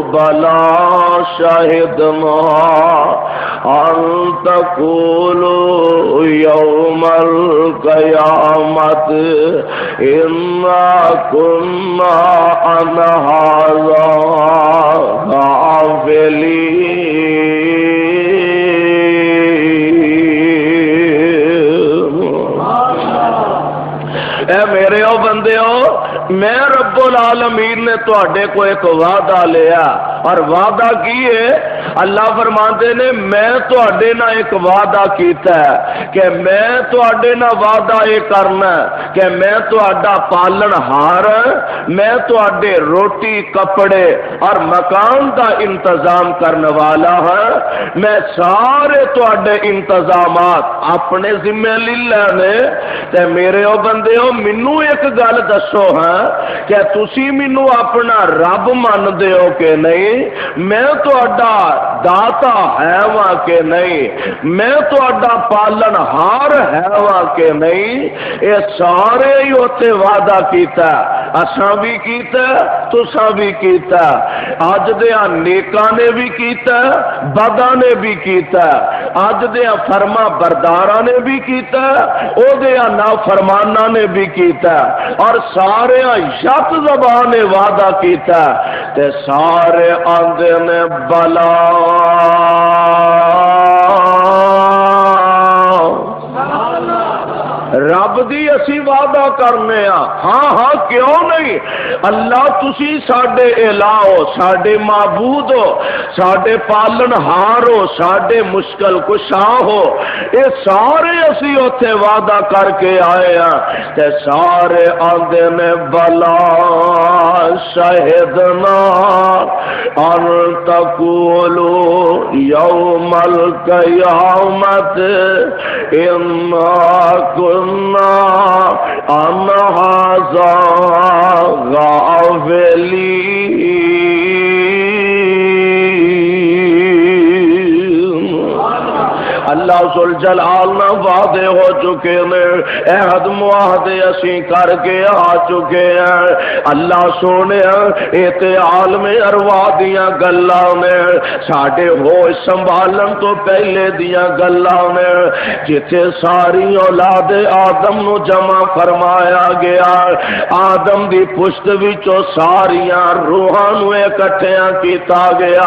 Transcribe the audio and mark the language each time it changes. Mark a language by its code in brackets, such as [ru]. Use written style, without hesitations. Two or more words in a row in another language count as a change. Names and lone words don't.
[ar] بلى شهدنا أن تقولوا يوم القيامة إنا كنا عن هذا غافلين۔ [pa] اے میرے او بندیو، میں رب العالمین نے تواڈے کو ایک وعدہ لیا، اور وعدہ کی ہے؟ اللہ فرماتے نے میں تواڈے نہ ایک وعدہ کیتا ہے کہ میں تواڈے نہ وعدہ یہ کرنا کہ میں تواڈا پالن ہار، میں تواڈے روٹی کپڑے اور مکان دا انتظام کرنے والا ہاں، میں سارے تواڈے انتظامات اپنے ذمہ لے لینے۔ تے میرے او بندیو مینوں ایک گل دسو ہاں کہ تسی مینوں اپنا رب من دے ہو کہ نہیں؟ میں تواڈا داتا ہے وا کہ نہیں؟ میں تواڈا پالن ہار ہے وا کہ نہیں؟ اے سارے ہی اوتے وعدہ کیتا، اساں بھی کیتا، تساں بھی کیتا، اج دیاں نیکاں نے بھی کیتا، بداں نے بھی کیتا، اج دیاں فرما برداراں نے بھی کیتا، او دیاں نافرماناں نے بھی کیتا، اور سارے یک زبان وعدہ کیتا تے سارے آندے نے بلا رب دی اسی وعدہ کرنے ہاں ہاں کیوں نہیں؟ اللہ تسی ساڈے الہ ہو، ساڈے معبود ہو، ساڈے پالن ہار ہو، ساڈے مشکل کشا ہو، اے سارے اسی اوتھے وعدہ کر کے آئے ہیں تے سارے آندے نے بلا [ar] شہدنا ان تقولوا یوم القیامت انا عن هذا غافلين۔ [pa] اللہ ذوالجلال نہ وعدے ہو چکے نے، عہد معاہدے اسی کر کے آ چکے ہیں۔ اللہ سونے اے تے عالم ارواح دیاں گلاں نے، ساڈے ہوش سنبھالن تو پہلے دیاں گلاں نے، جتھے ساری اولاد آدم نو جمع فرمایا گیا، آدم دی پشت وچوں ساریاں روحاں نو اکٹھیاں کیتا گیا۔